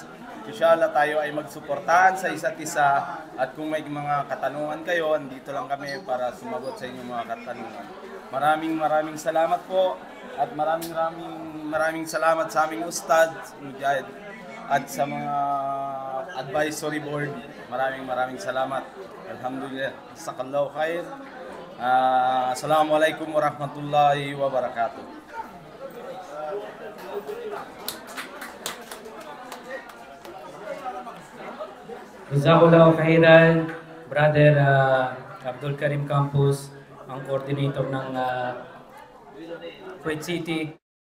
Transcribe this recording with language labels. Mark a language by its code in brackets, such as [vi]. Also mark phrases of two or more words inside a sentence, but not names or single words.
[tl] Inshallah tayo ay magsuportahan sa isa't isa at kung may mga katanungan kayo, andito lang kami para sumagot sa inyong mga katanungan. Maraming salamat po at maraming salamat sa aming ustad, Mujahid, at sa mga advisory board. Maraming salamat. [ar] الحمد لله. جزاك الله خير. السلام عليكم ورحمة الله وبركاته. جزاك الله خيرا, [tl] Brother Abdul Karim Campos, ang coordinator ng Kuwait City.